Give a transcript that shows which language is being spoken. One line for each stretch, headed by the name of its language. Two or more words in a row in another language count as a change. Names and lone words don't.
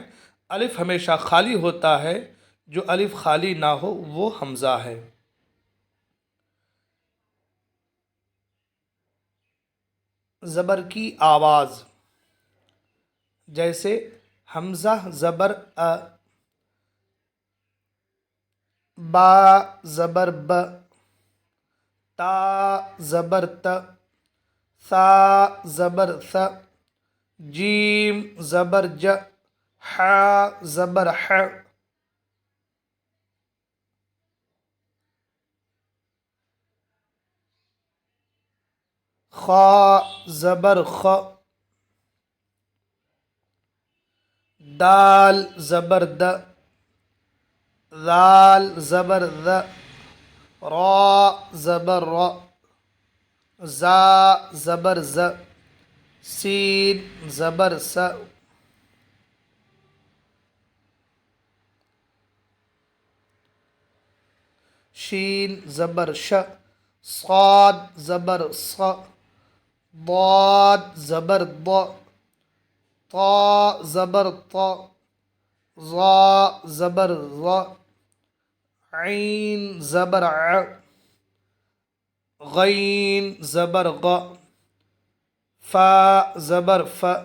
Urdu: الف ہمیشہ خالی ہوتا ہے، جو الف خالی نہ ہو وہ حمزہ ہے۔ زبر کی آواز، جیسے حمزہ زبر ا، با زبر ب، تا زبر ت، ثا زبر ث، جیم زبر ج، ح زبر ح، خا زبر خ، دال زبر د، ذال زبر ذ، را زبر ر، زا زبر ز، سین زبر س، شین زبر ش، صاد زبر ص، ضاد زبر ض، طا زبر ط، ظا زبر ظ، عین زبر ع، غین زبر غ، فا زبر ف،